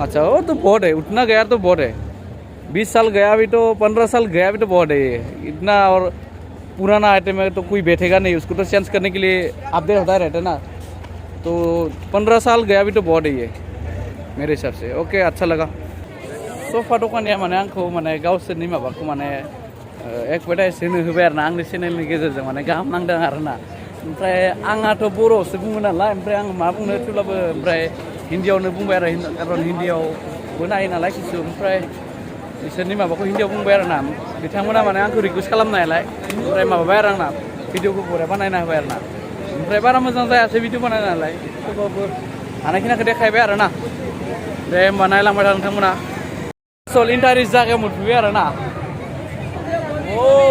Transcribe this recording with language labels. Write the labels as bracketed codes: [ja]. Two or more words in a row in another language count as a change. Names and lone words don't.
[hi] अच्छा वो तो बहुत है उतना गया तो बहुत है 20 साल गया भी तो 15 साल गया भी तो बहुत है ये इतना और पुराना आइटम है तो कोई बैठेगा नहीं उसको तो चेंज करने के लिए अपडेट होता रहता है ना तो 15 साल गया भी तो बहुत है ये मेरे हिसाब से ओके अच्छा लगा [brx] सोफा दखानिया माने आंखौ माने गावसोरनि माबाखौ माने एडभार्टाइज होनो होबाय आरोना आंनि चेनेलनि गेजेरजों माने गाहाम नांदों आरोना ओमफ्राय आंहाथ' बर'सो बुङो नालाय ओमफ्राय आं मा बुंनो थेवब्लाबो ओमफ्राय हिन्दीयावनो बुंबाय आरो खारन हिन्दीयावबो नायो नालाय किसु ओमफ्राय बिसोरनि माबाखौ हिन्दीयाव बुंबाय आरोना बिथांमोना माने आंखौ रिकुवेस्ट खालामनायलाय ओमफ्राय माबाबाय आरो आंना भिडिअखौ बरिया बानायना होबाय आरोना ओमफ्राय बारा मोजां जायासै भिडिअ बानायना नालाय थेवबाबो हानायखिनिखौ देखायबाय आरोना दे होमबा नायलांबाय था नोंथांमोना सल इन्टारेस्ट जायगायाव मोनफैबाय आरोना औ